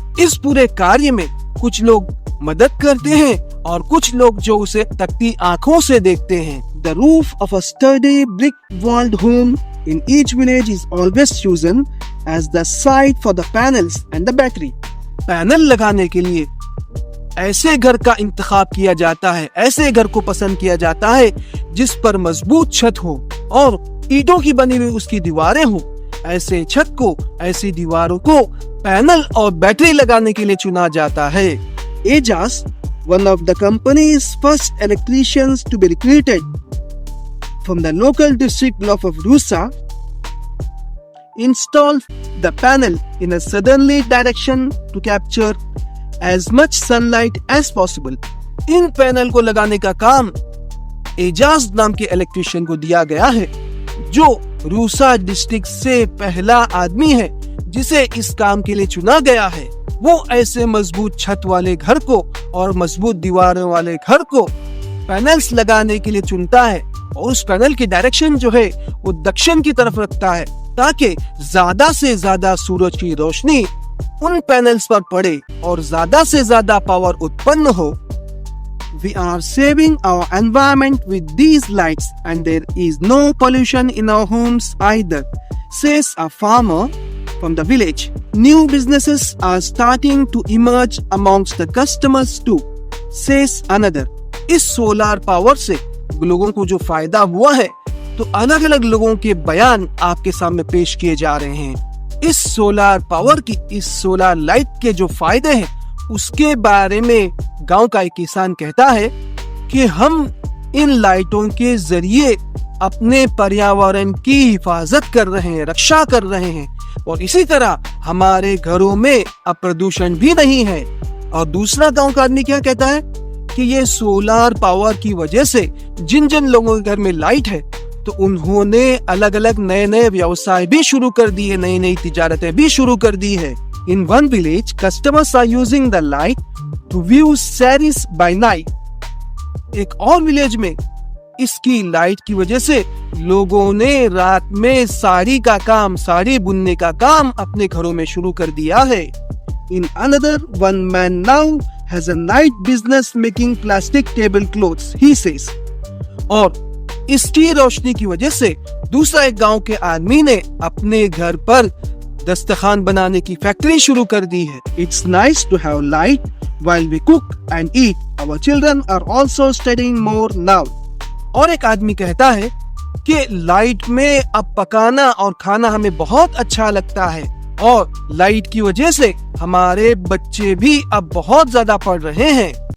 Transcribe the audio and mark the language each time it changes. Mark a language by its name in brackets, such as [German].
[Hindi] इस पूरे कार्य में कुछ लोग मदद करते हैं और कुछ लोग जो उसे तकती आंखों से देखते हैं। [English] The roof of a sturdy brick-walled home in each village is always chosen as the site for the panels and the battery. [Hindi] Panel लगाने के लिए ऐसे घर का इंतखाब किया जाता है, ऐसे घर को पसंद किया जाता है जिस पर मजबूत छत हो और ईंटों की बनी हुई उसकी दीवारें हो। ऐसे छत को, ऐसी दीवारों को पैनल और बैटरी लगाने के लिए चुना जाता है। [English] Ejaz, one of the company's first electricians to be recruited from the local district block of Rusa, installed the panel in a southerly direction to capture as much sunlight as possible. [Hindi] In panel को लगाने का काम एजाज नाम के electrician को दिया गया है, जो रूसा डिस्ट्रिक्ट से पहला आदमी है जिसे इस काम के लिए चुना गया है। वो ऐसे मजबूत छत वाले घर को और मजबूत दीवारों वाले घर को पैनल्स लगाने के लिए चुनता है और उस पैनल की डायरेक्शन जो है वो दक्षिण की तरफ रखता है ताकि ज्यादा से ज्यादा सूरज की रोशनी उन पैनल्स पर पड़े और ज्यादा से ज्यादा पावर उत्पन्न हो। [English] We are saving our environment with these lights and there is no pollution in our homes either, says a farmer from the village. New businesses are starting to emerge amongst the customers too, says another. [Hindi] इस solar power से लोगों को जो फायदा हुआ है तो अलग अलग लोगों के बयान आपके सामने पेश किए जा रहे हैं। इस सोलार पावर की, इस सोलार लाइट के जो फायदे हैं उसके बारे में गांव का एक किसान कहता है कि हम इन लाइटों के जरिए अपने पर्यावरण की हिफाजत कर रहे हैं, रक्षा कर रहे हैं और इसी तरह हमारे घरों में अब प्रदूषण भी नहीं है। और दूसरा गांव का आदमी क्या कहता है कि ये सोलार पावर की वजह से जिन जिन लोगों के घर में लाइट है तो उन्होंने अलग अलग नए नए व्यवसाय भी शुरू कर दिए, नई नई तिजारतें भी शुरू कर दी है। [English] In one village, customers are using the light to view sarees by night. [Hindi] एक और विलेज में इसकी लाइट की वजह से लोगों ने रात में साड़ी का काम, साड़ी बुनने का काम अपने घरों में शुरू कर दिया है। [English] In another, one man now has a night business making plastic tablecloths, he says. [Hindi] और इसकी रोशनी की वजह से दूसरा एक गांव के आदमी ने अपने घर पर दस्तरखान बनाने की फैक्ट्री शुरू कर दी है। [English] It's nice to have light while we cook and eat. Our children are also studying more now. [Hindi] और एक आदमी कहता है कि लाइट में अब पकाना और खाना हमें बहुत अच्छा लगता है और लाइट की वजह से हमारे बच्चे भी अब बहुत ज्यादा पढ़ रहे हैं।